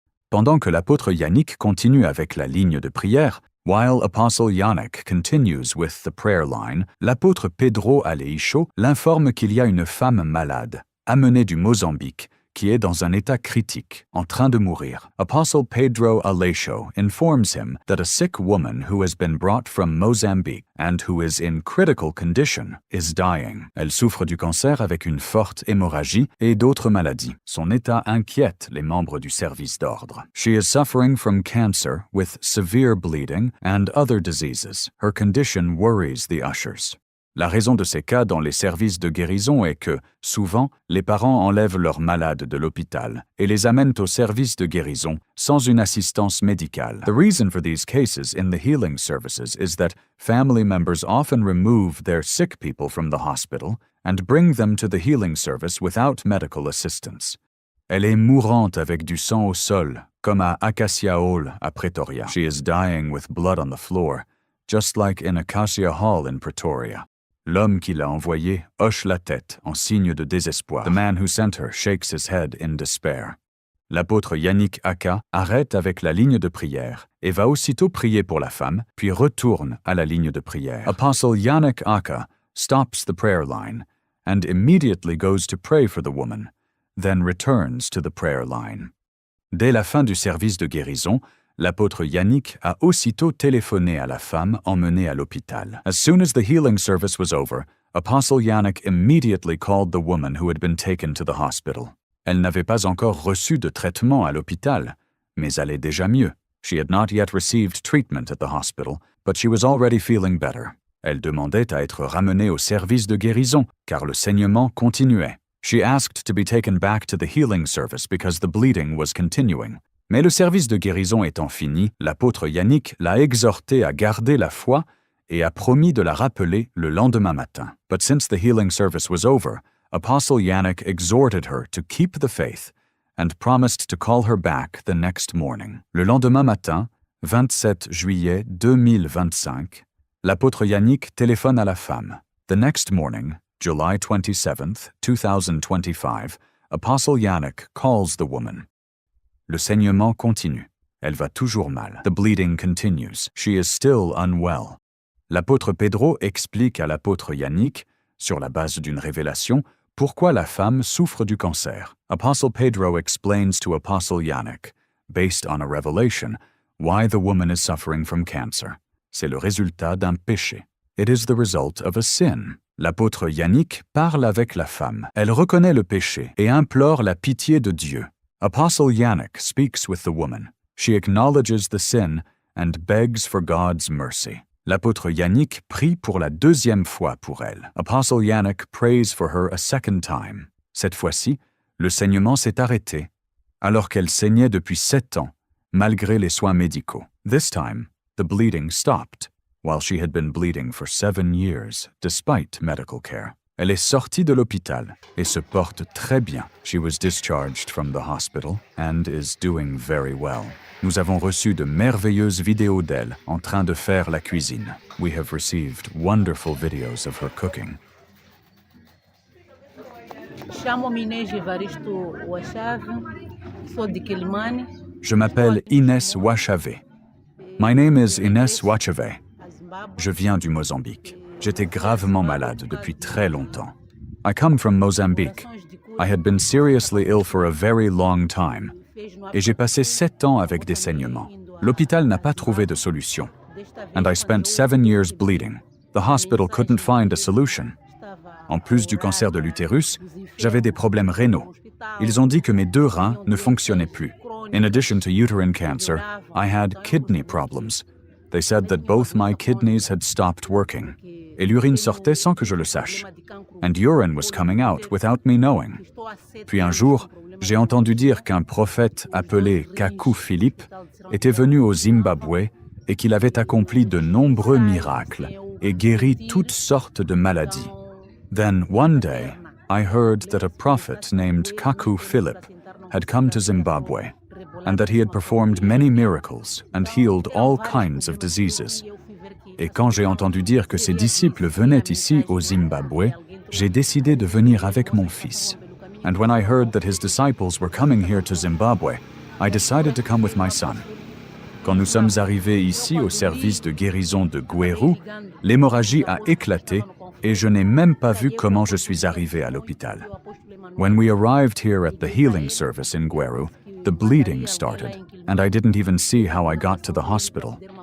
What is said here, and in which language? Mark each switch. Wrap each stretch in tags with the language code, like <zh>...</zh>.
<fr>Pendant que l'apôtre Yannick continue avec la ligne de prière,</fr> <en>while Apostle Yannick continues with the prayer line,</en> <fr>l'apôtre Pedro Aleixo l'informe qu'il y a une femme malade, amenée du Mozambique, qui est dans un état critique, en train de mourir.</fr> <en>Apostle Pedro Aleixo informs him that a sick woman who has been brought from Mozambique and who is in critical condition is dying.</en> <fr>Elle souffre du cancer avec une forte hémorragie et d'autres maladies. Son état inquiète les membres du service d'ordre.</fr> <en>She is suffering from cancer with severe bleeding and other diseases. Her condition worries the ushers.</en> <fr>La raison de ces cas dans les services de guérison est que, souvent, les parents enlèvent leurs malades de l'hôpital et les amènent au service de guérison sans une assistance médicale.</fr> <en>The reason for these cases in the healing services is that family members often remove their sick people from the hospital and bring them to the healing service without medical assistance.</en> <fr>Elle est mourante avec du sang au sol, comme à Acacia Hall à Pretoria.</fr> <en>She is dying with blood on the floor, just like in Acacia Hall in Pretoria.</en> <fr>L'homme qui l'a envoyé hoche la tête en signe de désespoir.</fr> <en>The man who sent her shakes his head in despair.</en> <fr>L'apôtre Yannick Aka arrête avec la ligne de prière et va aussitôt prier pour la femme, puis retourne à la ligne de prière.</fr> <en>Apostle Yannick Aka stops the prayer line and immediately goes to pray for the woman, then returns to the prayer line.</en> <fr>Dès la fin du service de guérison, l'apôtre Yannick a aussitôt téléphoné à la femme emmenée à l'hôpital.</fr> <en>As soon as the healing service was over, Apostle Yannick immediately called the woman who had been taken to the hospital.</en> <fr>Elle n'avait pas encore reçu de traitement à l'hôpital, mais allait déjà mieux.</fr> <en>She had not yet received treatment at the hospital, but she was already feeling better.</en> <fr>Elle demandait à être ramenée au service de guérison, car le saignement continuait.</fr> <en>She asked to be taken back to the healing service because the bleeding was continuing.</en> <fr>Mais le service de guérison étant fini, l'apôtre Yannick l'a exhorté à garder la foi et a promis de la rappeler le lendemain matin.</fr> <en>But since the healing service was over, Apostle Yannick exhorted her to keep the faith and promised to call her back the next morning.</en> <fr>Le lendemain matin, 27 juillet 2025, l'apôtre Yannick téléphone à la femme.</fr> <en>The next morning, July 27th, 2025, Apostle Yannick calls the woman.</en> <fr>Le saignement continue. Elle va toujours mal.</fr> <en>The bleeding continues. She is still unwell.</en> <fr>L'apôtre Pedro explique à l'apôtre Yannick, sur la base d'une révélation, pourquoi la femme souffre du cancer.</fr> <en>Apostle Pedro explains to Apostle Yannick, based on a revelation, why the woman is suffering from cancer.</en> <fr>C'est le résultat d'un péché.</fr> <en>It is the result of a sin.</en> <fr>L'apôtre Yannick parle avec la femme. Elle reconnaît le péché et implore la pitié de Dieu.</fr> <en>Apostle Yannick speaks with the woman. She acknowledges the sin and begs for God's mercy.</en> <fr>L'apôtre Yannick prie pour la deuxième fois pour elle.</fr> <en>Apostle Yannick prays for her a second time.</en> <fr>Cette fois-ci, le saignement s'est arrêté, alors qu'elle saignait depuis 7 ans, malgré les soins médicaux.</fr> <en>This time, the bleeding stopped, while she had been bleeding for 7 years, despite medical care.</en> <fr>Elle est sortie de l'hôpital et se porte très bien.</fr> <en>She was discharged from the hospital and is doing very well.</en> <fr>Nous avons reçu de merveilleuses vidéos d'elle en train de faire la cuisine.</fr> <en>We have received wonderful videos of her cooking.</en> <pt>Chamo-me Inês Evaristo Wachave, sou de Quilimane.</pt> <fr>Je m'appelle Inès Wachave.</fr> <en>My name is Inès Wachave.</en> <fr>Je viens du Mozambique. J'étais gravement malade depuis très longtemps.</fr> <en>I come from Mozambique. I had been seriously ill for a very long time.</en> <fr>Et j'ai passé 7 ans avec des saignements. L'hôpital n'a pas trouvé de solution.</fr> <en>And I spent 7 years bleeding. The hospital couldn't find a solution.</en> <fr>En plus du cancer de l'utérus, j'avais des problèmes rénaux. Ils ont dit que mes 2 reins ne fonctionnaient plus.</fr> <en>In addition to uterine cancer, I had kidney problems. They said that both my kidneys had stopped working.</en> <fr>Et l'urine sortait sans que je le sache.</fr> <en>And urine was coming out without me knowing.</en> <fr>Puis un jour, j'ai entendu dire qu'un prophète appelé Kaku Philippe était venu au Zimbabwe et qu'il avait accompli de nombreux miracles et guéri toutes sortes de maladies.</fr> <en>Then one day, I heard that a prophet named Kaku Philip had come to Zimbabwe and that he had performed many miracles and healed all kinds of diseases.</en> <fr>Et quand j'ai entendu dire que ses disciples venaient ici au Zimbabwe, j'ai décidé de venir avec mon fils.</fr> <en>And when I heard that his disciples were coming here to Zimbabwe, I decided to come with my son.</en> <fr>Quand nous sommes arrivés ici au service de guérison de Gweru, l'hémorragie a éclaté et je n'ai même pas vu comment je suis arrivé à l'hôpital.</fr> <en>When we arrived here at the healing service in Gweru, the bleeding started, and I didn't even see how I got to the hospital.</en>